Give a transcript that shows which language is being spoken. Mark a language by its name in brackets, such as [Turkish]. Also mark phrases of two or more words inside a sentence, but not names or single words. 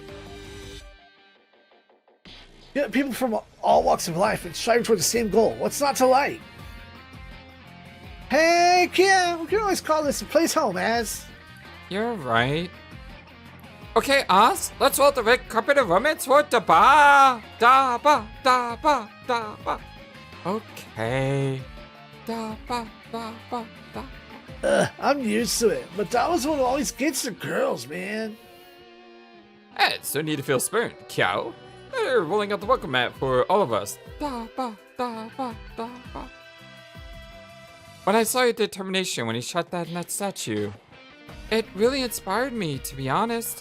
[English] Yeah, people from all walks of life and striving toward the same goal. What's not to like? Heck yeah, we can always call this a place home, Az. You're right. Okay, Oz, let's roll the red carpet of romance for Daba! Daba! Daba! Daba! Okay. Daba! Daba! Daba! I'm used to it, but that was one who always gets the girls, man. Hey, it's no need to feel spurned, Kiao. They're rolling out the welcome mat for all of us. Daba! Daba! Daba! When I saw your determination when he shot that in that statue, it really inspired me, to be honest.